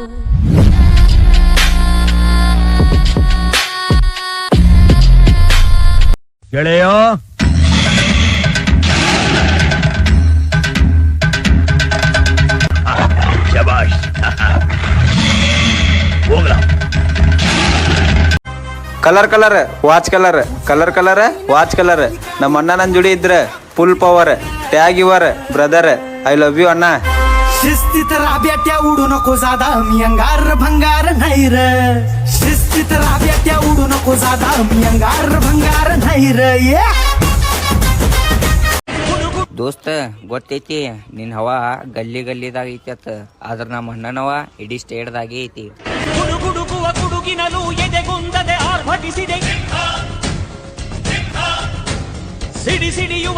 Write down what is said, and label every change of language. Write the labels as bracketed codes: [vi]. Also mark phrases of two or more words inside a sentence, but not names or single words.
[kn] ಗೆಳೆಯ ಶಬಾಷ್ ಹೋಗ್ಲಾ. [en] colour colour what colour, colour colour what colour. [kn] ನಮ್ಮ ಅಣ್ಣ ನನ್ ಜೋಡಿ ಇದ್ರ [en] full power. tag your brother, I love you [kn] ಅಣ್ಣ. [mr] शिस्तीत राब्याट्या उडू नको जादा मी अंगार भंगार नाही र, शिस्तीत राब्याट्या उडू नको जादा मी अंगार भंगार नाही र. [kn] ದೋಸ್ತ ಗೊತ್ತೈತಿ ನಿನ್ ಹವಾ ಗಲ್ಲಿ ಗಲ್ಲಿದಾಗ ಐತತ್, ಆದ್ರ ನಮ್ಮ ಅಣ್ಣನವ ಇಡೀ ಸ್ಟೇಟ್ದಾಗೆ ಐತಿ. ಗುಡುಗುಡುಗುವ ಗುಡುಗಿನಲು ಎದೆಗುಂದದೆ ಆರ್ಭಟಿಸಿದೆ, ಸಿಡಿ ಸಿಡಿಯುವ